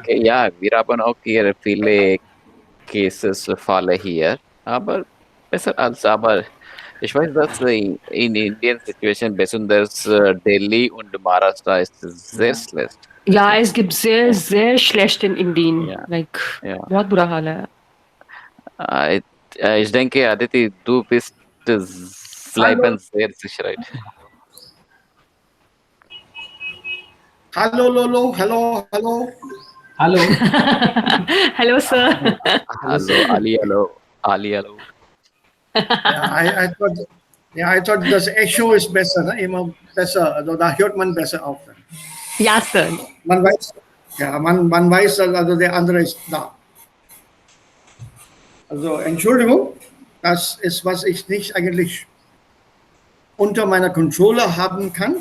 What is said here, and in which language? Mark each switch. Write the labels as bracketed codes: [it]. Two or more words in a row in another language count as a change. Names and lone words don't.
[de] Okay, ja, wir haben auch hier viele Cases, Fälle hier, aber besser als, aber ich weiß, dass in [en] Indian Situation, [de] besonders Delhi und Maharashtra ist sehr Ja. schlecht. Ja, es gibt sehr, sehr schlecht in Indien. Ja, [en] Like, [de] ja. [hi] बहुत बुरा हाल है. [de] Äh, ich denke, Aditi, du bist Hallo, bleiben sehr sicher. Right? hallo, Lolo, hallo. Hallo. [en] Hello, sir. [de] Hallo, Hallo, sir. Ali, hallo, Ali, hallo. [en] I thought [de] das Echo ist besser, ne? Immer besser, also da hört man besser auf. Dann. Ja, sir. Man weiß, man weiß, also der andere ist da. Also Entschuldigung, das ist, was ich nicht eigentlich unter meiner Controller haben kann.